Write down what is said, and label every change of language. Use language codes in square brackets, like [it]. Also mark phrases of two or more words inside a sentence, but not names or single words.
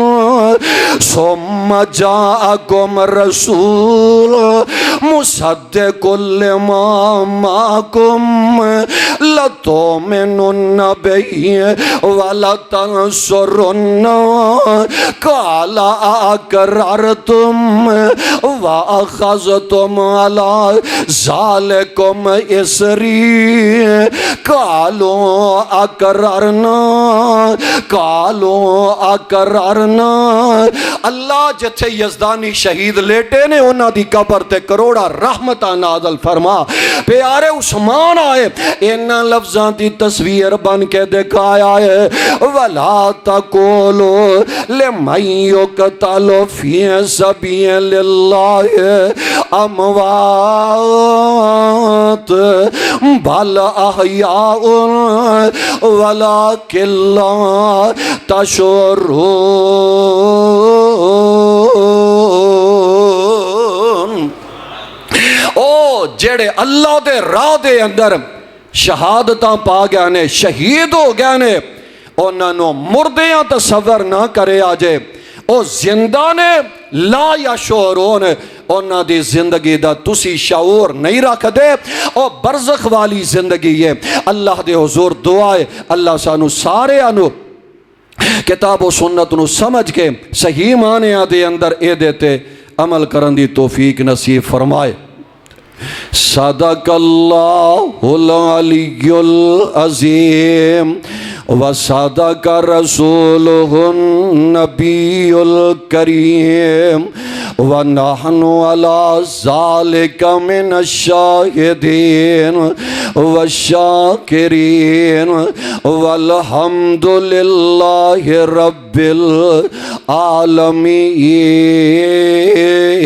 [ar] ثم جاءكم رسول مصدق لما معكم لَتُؤْمِنُنَّ بِهِ وَلَتَنْصُرُنَّهُ قَالَ أَأَقْرَرْتُمْ وَأَخَذْتُمْ عَلَى ذَلِكُمْ إِصْرِي قَالُوا [pa] أَقْرَرْنَا اللہ جتھے یزدانی شہید لیٹے نے انہاں دی قبر تے کروڑا رحمتاں نازل فرما پیارے عثمان آئے انہاں لفظاں دی تصویر بن کے دکھایا ہے [ar] وَلَا تَقُولُوا لِمَن يُقْتَلُ فِي سَبِيلِ اللَّهِ أَمْوَاتٌ بَلْ أَحْيَاءٌ وَلَكِنْ لَا تَشْعُرُونَ [pa] او جڑے اللہ دے راہ دے اندر شہادتاں پا گیا نے شہید ہو گیا نے انہاں نو مردیاں تصور نہ کرے آجے او زندہ نے [ar] لا یشعرون [pa] انہاں دی زندگی دا تسی شعور نہیں رکھ دے او برزخ والی زندگی ہے اللہ دے حضور دعائے اللہ سانو سارے آنو کتاب و سنت نو سمجھ کے صحیح معنی دے اندر اے دیتے عمل کرن دی توفیق نصیب فرمائے [ar] صدق اللہ العلی العظیم وصدق رسولہ النبی الکریم ونحن علی ذالک من الشاہدین والشاکرین والحمد للہ رب العالمین